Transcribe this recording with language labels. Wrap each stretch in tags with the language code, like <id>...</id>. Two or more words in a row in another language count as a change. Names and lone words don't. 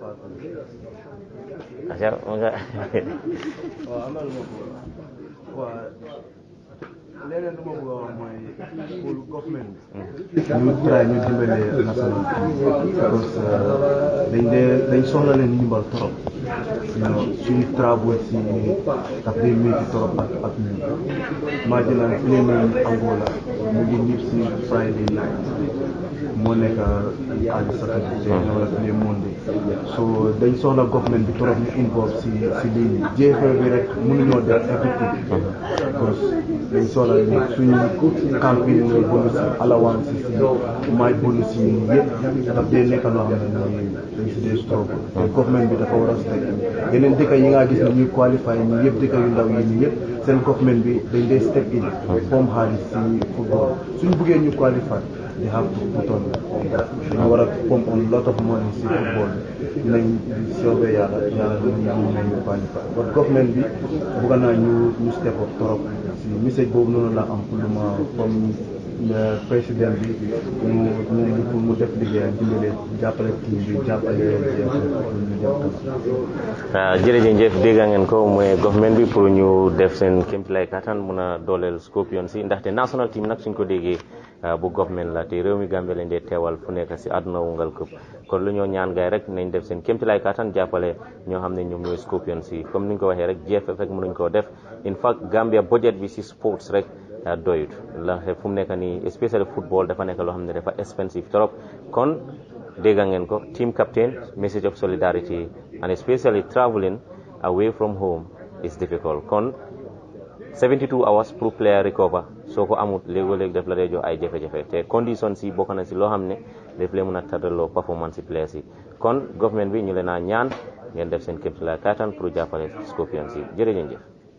<wo>leneen lu ma bëgg a wax mooy pour government ñu try ñu dimbale national</wo> <fr>parce que</fr> <wo>dañ soxla leen ndimbal trop suñu travaux si daf dee métti trop ak ñun maa jëlaan play nañ Angola mu ngi ñib si</wo> <en>Friday night</en> <wo>moo nekk àlli Saturday wala</wo> <en>play Monday</en> <wo>so dañ soxla government bi trop ñu involve si lii nii JFL bi rek mënuñoo def everything</wo> <fr>parce que</fr> <wo>dañ soxla suñu campagne mooy bonus allowance si maay bonus yi yëpp daf dee nekk loo xam ne mooy dañ si dee struggle te government bi dafa war a step yeneen dëkk yi nga gis ne ñuy qualify ñi yëpp dëkk yu ndaw yi nii yëpp seen government bi dañ dee step in foom xaalis si football suñu buggee ñu qualify</wo> <en>they have to put on</en> <wo>dañu war a</wo> <en>pump on lot of money</en> <wo>si football nañ soobee yàlla ñu qualify but government bi bugga naa ñu step up trop si message boobu noonu la am pour lu ma comme président bi mu def liggéeyam dimbale jàppale team bi jàppale jërëjëf dégg ngeen ko mooy government bi pour ñu def seen kéemtalaay kattan mun a dooleel Scorpions si ndaxte national team nag suñ ko déggee bu government la te réew mi Gambie lañ dee teewal fu nekk si àdduna wungal këpp kon lu ñoo ñaan gaay rek nañ def seen kéemtalaay kattan jàppale ñoo xam ne ñoom ñooy Scorpions si comme ni ñu ko waxee rek GFF rek mënuñ koo def in fact Gambia budget bi si sports rek doyut ndaxte fu mu nekk nii especially football dafa nekk loo xam ne dafa expensive trop kon dégg ngeen ko team captain</wo> <en>message of solidarity and especially traveling away from home is difficult</en> <wo>kon 72 hours pour player recover soo ko amut léegoo-léeg def la dee jox ay jafe-jafe te condition si bokk na si loo xam ne daf leen mën a tardaloo performance si players yi kon government bi ñu leen a ñaan ngeen def seen képp la kattan pour jàppale Scorpions yi jërëjëf</wo>